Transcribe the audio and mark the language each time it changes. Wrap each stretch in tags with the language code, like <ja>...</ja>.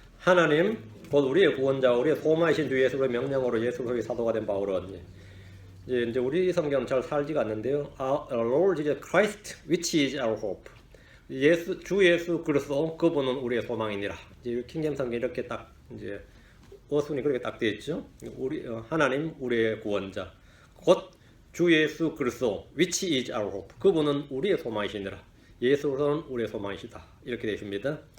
<ko>하나님 곧 우리의 구원자, 우리의 소망이신 주 예수의 명령으로 예수 그리스도의 사도가 된 바울은 이제 우리 성경 잘 살지가 않는데요.</ko> <en>Our Lord Jesus Christ, which is our hope.</en> <ko>주 예수 그리스도 그분은 우리의 소망이니라. 이제 킹잼 성경 이렇게 딱 이제 어순이 그렇게 딱 되어 있죠. 하나님 우리의 구원자, 곧 주 예수 그리스도,</ko> <en>which is our hope.</en> <ko>그분은 우리의 소망이시니라. 예수는 우리의 소망이시다. 이렇게 되어 있습니다.</ko>